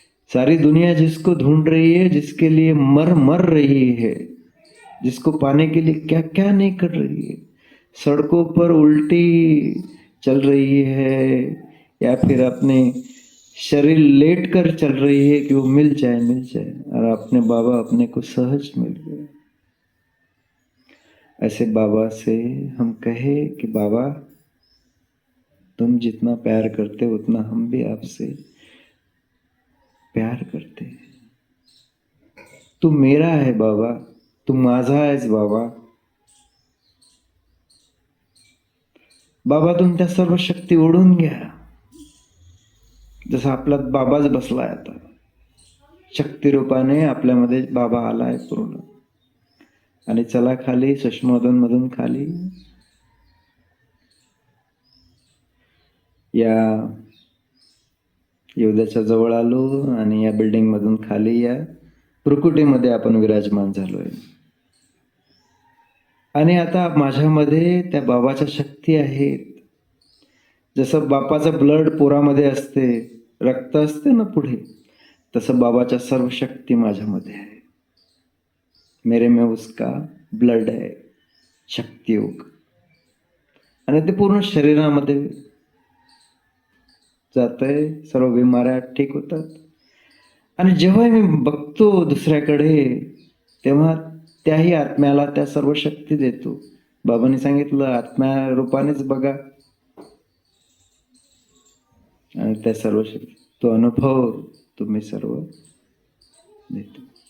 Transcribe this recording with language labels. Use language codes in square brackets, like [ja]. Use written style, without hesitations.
[hi] सारी दुनिया जिसको ढूंढ रही है, जिसके लिए मर रही है, जिसको पाने के लिए क्या क्या नहीं कर रही है, सड़कों पर उल्टी चल रही है या फिर अपने शरीर लेट कर चल रही है कि वो मिल जाए, और अपने बाबा अपने को सहज मिल गए। ऐसे बाबा से हम कहे कि बाबा तुम जितना प्यार करते हो उतना हम भी आपसे प्यार करते हैं। तू मेरा है बाबा, [mr] तू माझा आहेस बाबा. बाबा तुमच्या सर्व शक्ती ओढून घ्या. जसा आपल्यात बाबाच बसलाय आता, शक्ती रूपाने आपल्यामध्ये बाबा आलाय पूर्ण. आणि चला खाली, सुषमोदन मधून खाली या योद्याच्या जवळ आलो आणि या बिल्डिंग मधून खाली या प्रकृतीमध्ये आपण विराजमान झालोय. आणि आता माझ्यामध्ये त्या बाबाच्या शक्ती आहेत. जसं बापाचं ब्लड पोरामध्ये असते, रक्त असते ना पुढे, तसं बाबाच्या सर्व शक्ती माझ्यामध्ये आहे. [hi] मेरे में उसका ब्लड है, शक्ती योग. [mr] आणि ते पूर्ण शरीरामध्ये जातंय, सर्व बिमाऱ्या ठीक होतात. आणि जेव्हा मी बघतो दुसऱ्याकडे, तेव्हा त्याही आत्म्याला त्या सर्व शक्ती देतो. बाबांनी सांगितलं आत्म्या रूपानेच बघा, आणि त्या सर्व शक्ती तो अनुभव तुम्ही सर्व देतो.